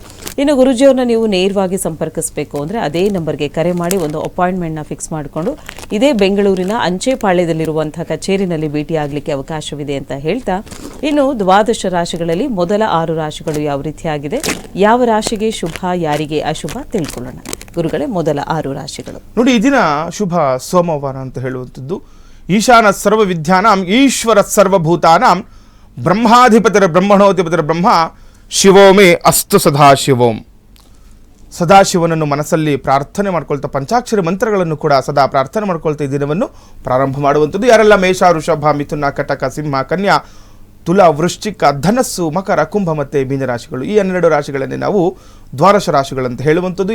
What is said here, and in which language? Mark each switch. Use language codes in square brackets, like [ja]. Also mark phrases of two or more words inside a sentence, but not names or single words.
[kn] ಇನ್ನು ಗುರುಜಿಯವ್ರನ್ನ ನೀವು ನೇರವಾಗಿ ಸಂಪರ್ಕಿಸಬೇಕು ಅಂದರೆ ಅದೇ ನಂಬರ್ಗೆ ಕರೆ ಮಾಡಿ ಒಂದು ಅಪಾಯಿಂಟ್ಮೆಂಟ್ನ ಫಿಕ್ಸ್ ಮಾಡಿಕೊಂಡು ಇದೇ ಬೆಂಗಳೂರಿನ ಅಂಚೆಪಾಳ್ಯದಲ್ಲಿರುವಂತಹ ಕಚೇರಿನಲ್ಲಿ ಭೇಟಿಯಾಗಲಿಕ್ಕೆ ಅವಕಾಶವಿದೆ ಅಂತ ಹೇಳ್ತಾ, ಇನ್ನು 12 ರಾಶಿಗಳಲ್ಲಿ ಮೊದಲ 6 ರಾಶಿಗಳು ಯಾವ ರೀತಿಯಾಗಿದೆ, ಯಾವ ರಾಶಿಗೆ ಶುಭ, ಯಾರಿಗೆ ಅಶುಭ ತಿಳ್ಕೊಳ್ಳೋಣ. ಗುರುಗಳೇ, ಮೊದಲ 6 ರಾಶಿಗಳು ನೋಡಿ. ಈ ದಿನ ಶುಭ ಸೋಮವಾರ ಅಂತ ಹೇಳುವಂಥದ್ದು. [sa] ಈಶಾನ ಸರ್ವ ವಿದ್ಯಾನಾಂ ಈಶ್ವರ ಸರ್ವಭೂತಾನಾಂ ಬ್ರಹ್ಮಾಧಿಪತಿರ ಬ್ರಹ್ಮಣೋಧಿಪತಿರ ಬ್ರಹ್ಮ ಶಿವೋಮೇ ಅಸ್ತು ಸದಾಶಿವೋಂ. [kn] ಸದಾಶಿವನನ್ನು ಮನಸ್ಸಲ್ಲಿ ಪ್ರಾರ್ಥನೆ ಮಾಡ್ಕೊಳ್ತಾ ಪಂಚಾಕ್ಷರಿ ಮಂತ್ರಗಳನ್ನು ಕೂಡ ಸದಾ ಪ್ರಾರ್ಥನೆ ಮಾಡ್ಕೊಳ್ತಾ ಈ ದಿನವನ್ನು ಪ್ರಾರಂಭ ಮಾಡುವಂಥದ್ದು. ಯಾರೆಲ್ಲ ಮೇಷ, ವೃಷಭ, ಮಿಥುನ, ಕಟಕ, ಸಿಂಹ, ಕನ್ಯಾ, ತುಲಾ, ವೃಶ್ಚಿಕ, ಧನಸ್ಸು, ಮಕರ, ಕುಂಭ ಮತ್ತು ಮೀನರಾಶಿಗಳು, ಈ 12 ರಾಶಿಗಳನ್ನೇ ನಾವು ದ್ವಾದಶ ರಾಶಿಗಳಂತ ಹೇಳುವಂಥದ್ದು.